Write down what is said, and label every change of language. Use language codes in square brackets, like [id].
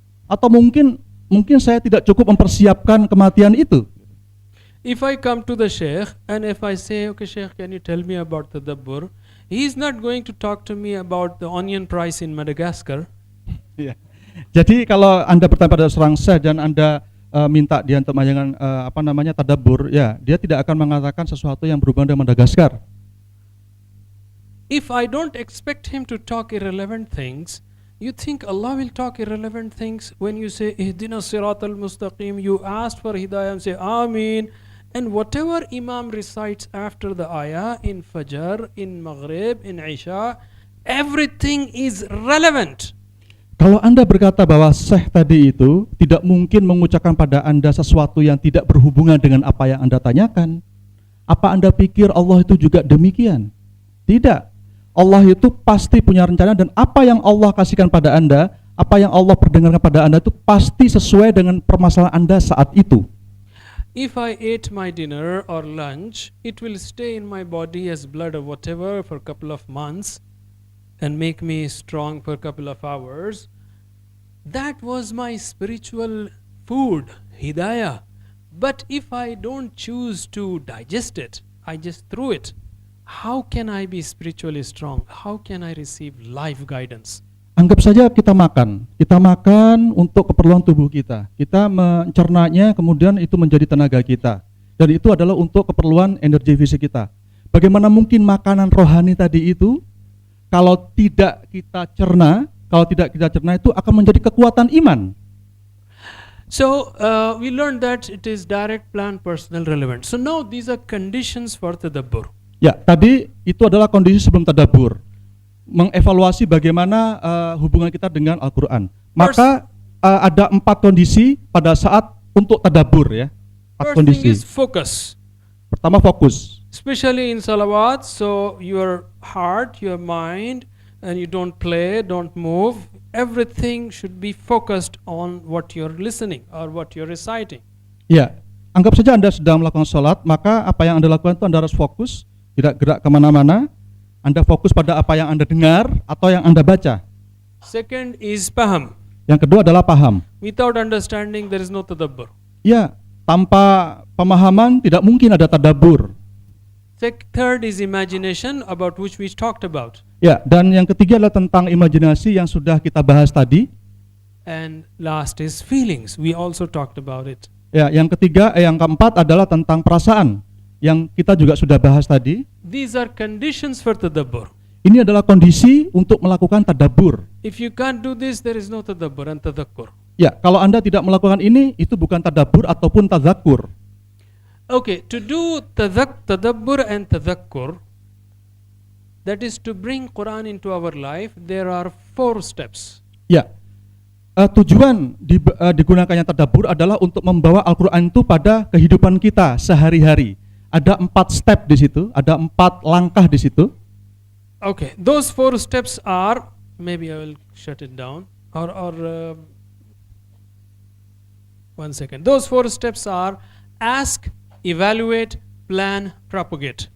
[id] Atau mungkin saya tidak cukup mempersiapkan kematian itu. [en] If I come to the Sheikh and if I say, okay Sheikh, can you tell me about tadabbur? He is not going to talk to me about the onion price in Madagascar. [id] Ya. Jadi kalau Anda bertanya pada seorang syekh dan Anda minta dia untuk mengajarkan tadabbur, ya dia tidak akan mengatakan sesuatu yang berhubungan dengan Madagaskar. [en] If I don't expect him to talk irrelevant things, you think Allah will talk irrelevant things when you say [ar] Ihdina Siratal Mustaqim, [en] you asked for hidayah and say Ameen, and whatever Imam recites after the ayah in Fajr, in Maghrib, in Isha, everything is relevant. [id] Kalau Anda berkata bahwa Syekh tadi itu tidak mungkin mengucapkan pada Anda sesuatu yang tidak berhubungan dengan apa yang Anda tanyakan, apa Anda pikir Allah itu juga demikian? Tidak. Allah itu pasti punya rencana, dan apa yang Allah kasihkan pada Anda, apa yang Allah perdengarkan pada Anda itu pasti sesuai dengan permasalahan Anda saat itu. [en] If I ate my dinner or lunch, it will stay in my body as blood or whatever for a couple of months and make me strong for a couple of hours. That was my spiritual food, hidayah. But if I don't choose to digest it, I just threw it. How can I be spiritually strong? How can I receive life guidance? [id] Anggap saja kita makan untuk keperluan tubuh kita. Kita mencernanya, kemudian itu menjadi tenaga kita. Dan itu adalah untuk keperluan energi fisik kita. Bagaimana mungkin makanan rohani tadi itu, kalau tidak kita cerna itu akan menjadi kekuatan iman. [en] So we learned that it is direct, planned, personal, relevant. So now these are conditions for tadabbur. [id] Ya, tadi itu adalah kondisi sebelum tadabbur. Mengevaluasi bagaimana hubungan kita dengan Al-Quran. Maka ada 4 kondisi pada saat untuk tadabbur, ya. 4 [en] First [id] kondisi. [en] thing is focus. [id] Pertama, fokus. [en] Especially in salawat, so your heart, your mind, and you don't play, don't move. Everything should be focused on what you're listening or what you're reciting. [id] Ya, anggap saja Anda sedang melakukan sholat, maka apa yang Anda lakukan itu Anda harus fokus, tidak gerak kemana-mana. Anda fokus pada apa yang Anda dengar atau yang Anda baca. [en] Second is paham. [id] Yang kedua adalah paham. [en] Without understanding, there is no tadabbur. [id] Ya, tanpa pemahaman tidak mungkin ada tadabbur. [en] Third is imagination, about which we talked about. [id] Ya, dan yang ketiga adalah tentang imajinasi yang sudah kita bahas tadi. [en] And last is feelings. We also talked about it. [id] Ya, yang keempat adalah tentang perasaan yang kita juga sudah bahas tadi. [en] These are conditions for tadabbur. [id] Ini adalah kondisi untuk melakukan tadabbur. [en] If you can't do this, there is no tadabbur and tadakkur. [id] Ya, kalau Anda tidak melakukan ini, itu bukan tadabbur ataupun tadzakur. [en] Okay, to do tadabbur and tadakkur, that is to bring Quran into our life, there are 4 steps. [id] Ya, tujuan digunakannya tadabbur adalah untuk membawa Al-Quran itu pada kehidupan kita sehari-hari. Ada 4 step di situ, ada 4 langkah di situ. [en] Okay, those 4 steps are, maybe I will shut it down, or one second. Those 4 steps are ask, evaluate, plan, propagate.